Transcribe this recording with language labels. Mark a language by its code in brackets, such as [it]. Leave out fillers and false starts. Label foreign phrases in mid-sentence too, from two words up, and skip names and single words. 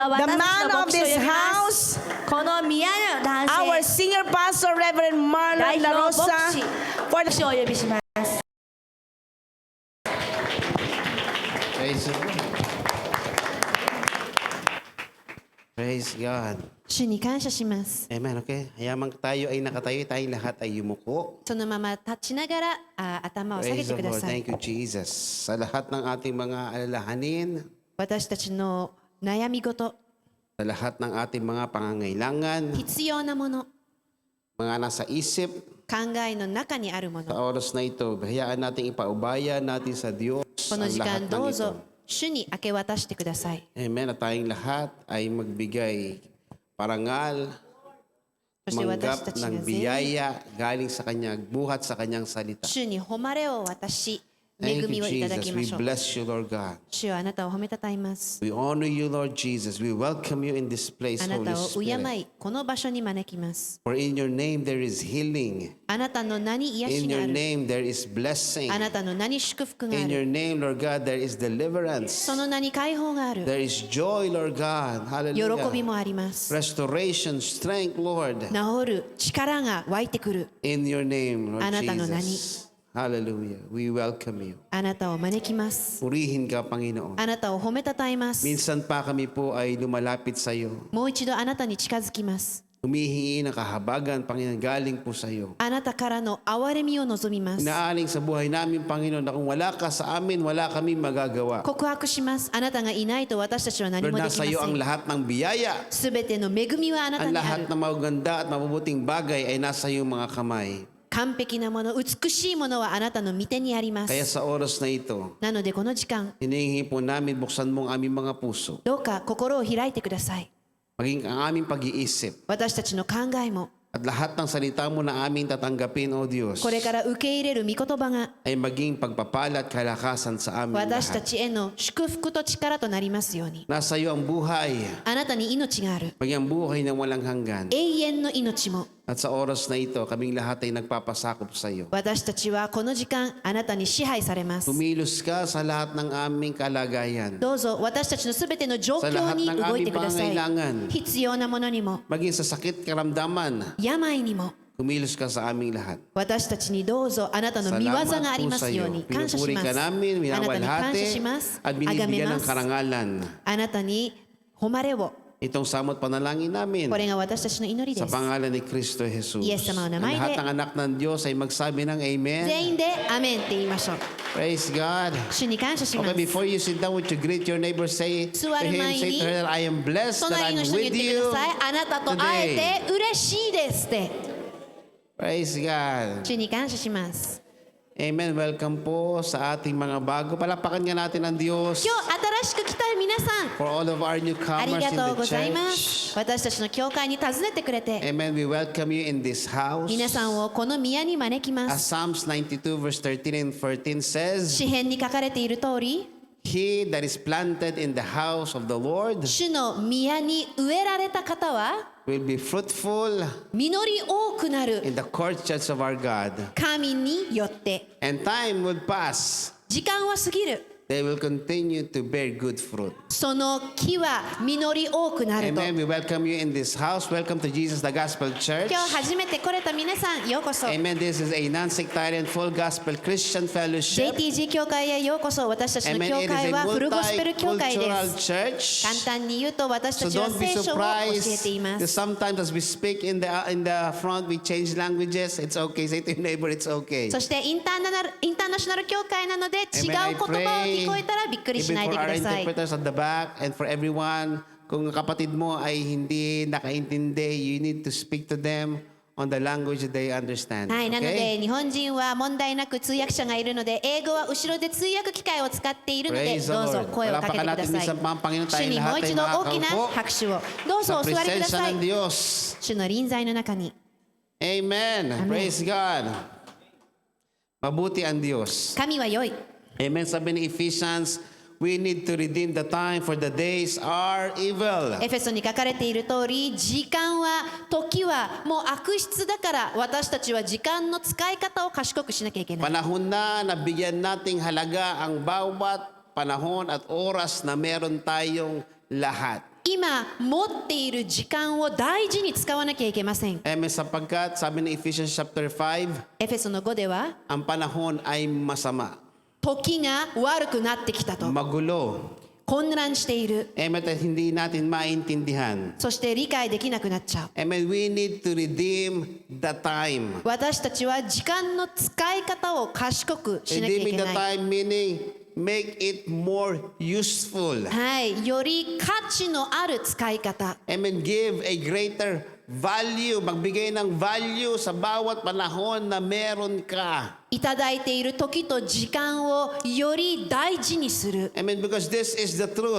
[en] The man of this house, [ja] この宮の男 [en] our [ja] 性 [en] senior pastor, Reverend [ja] 代 [en] Marlon [ja] 表 [en] La [ja] 牧 [en] Rosa, [ja] 師 [en] for [ja] 牧師をお呼びします。 [en] Praise the Lord. Praise God. [ja] 主に感謝します。 [en] Amen, okay? [tl] Hayamang tayo ay nakatayo, tayong lahat ay yumuko. [ja] そのまま立ちながら頭を下げ [en] Praise [ja] て [en] the [ja] くだ [en] Lord. [ja] さい。 [en] Thank you, Jesus. [tl] Sa lahat ng ating mga alalahanin, [ja] 私たちの悩み事、 [tl] sa lahat ng ating mga pangangailangan, [ja] 必要なもの、 [tl] mga nasa isip, [ja] 考えの中にあるも [tl] sa [ja] の、 [tl] oras na ito, hayaan natin ipaubaya natin sa Diyos [ja] この [tl] ang [ja] 時 [tl] lahat [ja] 間ど [tl] ng [ja] うぞ [tl] ito. [ja] 主に明け渡してください。 [tl] Amen. At tayong lahat ay magbigay parangal, [ja] そして私 [tl] manggap [ja] たちが [tl] ng [ja] 全員 [tl] biyaya galing sa kanya, buhat sa kanyang salita. [ja] 主に誉れを渡し、恵 [en] Thank [ja] み [en] you, [ja] をいただき [en] Jesus. [ja] ま [en] We [ja] しょう。 [en] bless you, Lord God. [ja] 主はあなたを褒めたたえます。 [en] We honor you, Lord Jesus. We welcome you in this place, [ja] あな [en] Holy [ja] たを敬 [en] Spirit. [ja] い、この場所に招きます。 [en] For in your name there is healing. [ja] あなたの名に癒 [en] In [ja] しが [en] your [ja] ある。 [en] name there is blessing. [ja] あなたの名に祝福があ [en] In [ja] る。 [en] your name, Lord God, there is deliverance. [ja] その名に解放がある。 [en] There is joy, Lord God. [ja] 喜び [en] Hallelujah. [ja] もあります [en] Restoration, strength, Lord. [ja] 治る力が湧いてくる [en] In your name, Lord [ja] あなたの名に [en] Jesus. Hallelujah. We welcome you. [ja] あなたを招きます [tl] Purihin ka, Panginoon. [ja] あなたを褒めたたえます [tl] Minsan pa kami po ay lumalapit sa iyo. [ja] もう一度あなたに近づきます [tl] Humihingi ng kahabagan, Panginoon, galing po sa iyo. [ja] あなたからの憐れみを望みます [tl] Inaaling sa buhay namin, Panginoon, na kung wala ka sa amin, wala kami magagawa. [ja] 告白しますあなたがいないと私たちは何 [tl] Lord, [ja] もでき [tl] nasa [ja] ま [tl] iyo [ja] せ [tl] ang [ja] ん [tl] lahat ng biyaya. [ja] すべての恵みはあなた [tl] Ang [ja] にあ [tl] lahat [ja] る [tl] ng magaganda at mabubuting bagay ay nasa iyong mga kamay. [ja] 完璧なもの美しいものはあなたの御手にありま [tl] Kaya [ja] す [tl] sa oras na ito, [ja] なのでこの時間 [tl] hinihingi po namin, buksan mo ang aming mga puso. [ja] どうか心を開いてください [tl] Maging ang aming pag-iisip. [ja] 私たちの考えも [tl] At lahat ng salita mo na aming tatanggapin, O Diyos, [ja] これから受け入れる御言葉が [tl] ay maging pagpapala at kalakasan sa amin [ja] 私た [tl] lahat. [ja] ちへの祝福と力となりますように [tl] Nasa iyo ang buhay, [ja] あなたに命がある [tl] maging ang buhay ng walang hanggan. [ja] 永遠の命も [tl] At sa oras na ito, kaming lahat ay nagpapasakop sa iyo. [ja] 私たちはこの時間あなたに支配されます [tl] Tumilos ka sa lahat ng aming kalagayan. [ja] どうぞ私たちのすべての状況に動いてください [tl] pangailangan. [ja] 必要なものにも [tl] Maging sa sakit karamdaman, [ja] 病にも [tl] kumilos ka sa aming lahat. [ja] 私たちにどうぞあなたの見業がありますように [tl] Salamat po sa iyo. [ja] 感謝し [tl] Pinupuri [ja] ま [tl] ka [ja] す [tl] namin, [ja] あなたに感謝 [tl] minawalhati, [ja] します [tl] at [ja] あがめ [tl] binibigyan [ja] ま [tl] ng [ja] す [tl] karangalan. [ja] あなたに誉れを [tl] Itong samot panalangin namin [ja] これが私たちの祈りで [tl] sa [ja] す [tl] pangalan ni Kristo Jesus. Yes, sa mga Ang namay lahat de. ng anak ng Diyos ay magsabi ng Amen. [ja] 全員でアメンって言いましょう [en] Praise God. [ja] 主に感謝しま [en] Okay, [ja] す [en] before you sit down, would you greet your neighbor? Say to [ja] 座る [en] him, [ja] 前に [en] say to her, I am blessed that [ja] 隣 [en] I'm [ja] の人に [en] with [ja] 言ってく [en] you [ja] ださいあなたと会えて嬉しいですって [en] Praise God. [ja] 主に感謝します [en] Amen. [tl] Welcome po sa ating mga bago. Palapakan nga natin ang Diyos [ja] 今日新しく来た皆さん [en] for all of our [ja] あり [en] newcomers [ja] が [en] in [ja] とう [en] the [ja] ございま [en] church. [ja] す私たちの教会に訪ねてくれて [en] Amen. We welcome you in this house. [ja] 皆さんをこの宮に招きま [en] As [ja] す [en] Psalms 92 verse 13 and 14 says, [ja] 詩篇に書かれている通り [en] He that is planted in the house of the Lord [ja] 主の宮に植えられた方は [en] will be fruitful [ja] 実り多くなる [en] in the courtyards of our God. [ja] 神によって [en] And time will pass. [ja] 時間は過ぎる [en] They will continue to bear good fruit. [ja] その木は実り多くなると [en] Amen. We welcome you in this house. Welcome to Jesus the Gospel Church. [ja] 今日初めて来れた皆さんようこそ [en] Amen. This is a non-sectarian full gospel Christian fellowship. [ja] JTG 教会へようこそ私たちの [en] Amen. [ja] 教 [en] It is [ja] 会 [en] a [ja] はフルゴスペル教会で [en] multicultural [ja] す [en] church. [ja] 簡単に言うと私た [en] So [ja] ちは [en] don't be [ja] 聖書を教えてい [en] surprised [ja] ま [en] that [ja] す [en] sometimes as we speak in the front, we change languages. It's okay. Say to your neighbor, it's okay. [ja] そしてインターナショナル教会なので違う言葉を聞こえたらびっくりし [en] Even [ja] ないで [en] for [ja] く [en] our [ja] ださい [en] interpreters at the back and for everyone, [tl] kung kapatid mo ay hindi nakaintindi, [en] you need to speak to them on the language that they understand. [ja] はい、なの [en] Okay? [ja] で日本人は問題なく通訳者がいるので英語は後ろで通訳機械を使っているので [en] Praise the [ja] どうぞ [en] Lord. [ja] 声をかけてくだ [tl] Palapakan natin [ja] さい [tl] minsan pa ang Panginoon [ja] 主 [tl] tayong [ja] にもう [tl] lahat [ja] 一 [tl] ay [ja] 度大きな [tl] makakaupo [ja] 拍手をどうぞ [tl] sa [ja] お座りくだ [tl] presensya [ja] さい [tl] ng Diyos. [ja] 主の臨在の中に [en] Amen. Praise God. [tl] Mabuti ang Diyos. [ja] 神は良い [tl] Amen. Sabi ni Ephesians, [en] we need to redeem the time for the days are evil. [ja] エフェソに書かれている通り時間は時はもう悪質だから私たちは時間の使い方を賢くしなきゃいけない [tl] Panahon na nabigyan nating halaga ang bawat panahon at oras na meron tayong lahat. [ja] 今持っている時間を大事に使わなきゃいけません。 [tl] Amen, sapagkat sabi ng Ephesians chapter 5, [ja] エフェソの5では [tl] ang panahon ay masama, [ja] 時が悪くなってきたと [tl] magulo. [ja] 混乱している。 [tl] Amen, at hindi natin maintindihan. [ja] そして理解できなくなっちゃう。 [en] Amen, we need to redeem the time. [ja] 私たちは時間の使い方を賢くしなきゃい [en] Redeeming [ja] け [en] the [ja] ない。 [en] time meaning make it more useful. [ja] はい、より価値のある使い方。 [en] Amen, give a greater value, [tl] magbigay ng value sa bawat panahon na meron ka. [ja] いただいている時と時間をより大事にする。 [en] Amen, because this is the truth.